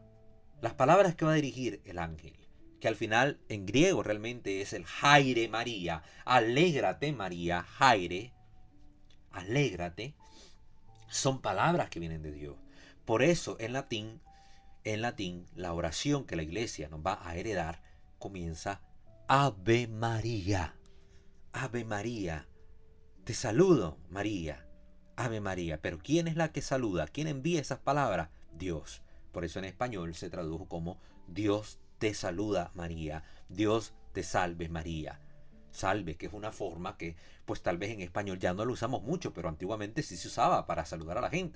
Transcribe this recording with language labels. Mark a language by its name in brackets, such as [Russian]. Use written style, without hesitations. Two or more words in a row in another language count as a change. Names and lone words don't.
[Spanish] Las palabras que va a dirigir el ángel, que al final en griego realmente es el Jaire María, alégrate María, Jaire, alégrate, son palabras que vienen de Dios. Por eso en latín, la oración que la iglesia nos va a heredar comienza Ave María. Ave María. Te saludo, María. Ave María. Pero ¿quién es la que saluda? ¿Quién envía esas palabras? Dios. Por eso en español se tradujo como Dios te saluda, María. Dios te salve, María. Salve, que es una forma que pues tal vez en español ya no lo usamos mucho, pero antiguamente sí se usaba para saludar a la gente.